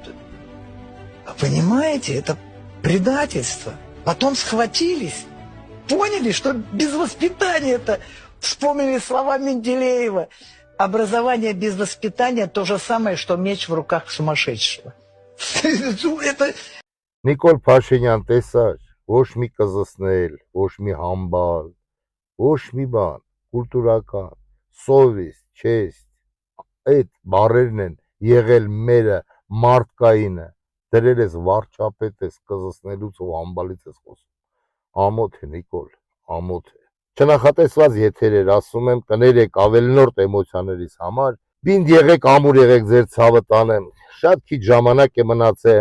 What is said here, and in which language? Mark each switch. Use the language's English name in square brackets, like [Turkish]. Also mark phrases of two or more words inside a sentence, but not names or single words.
[Russian] Понимаете, это предательство. Потом схватились, поняли, что без воспитания это... Вспомнили слова Менделеева. Образование без воспитания то же самое, что меч в руках сумасшедшего. Это... [Armenian] Նիկոլ Փաշինյան, տեսար, ոչ մի կզսնել, ոչ մի համբալ, ոչ մի բան, կուլտուրական, [Russian] совесть, честь, [Armenian] այդ բառերն են եղել մերը մարդկայինը, դրել ես վարչապետ ես կզսնելուց ու համբալից ես խոսում, ամոթ է Նիկոլ, ամոթ է, չնախատեսված եթերեր, ասում եմ, կներեք ավելնորդ էմոցիաներիս համար, բինդ եղեք, ամուր եղեք ձեր ցավը տանեմ, շատ քիչ ժամանակ է մնացել.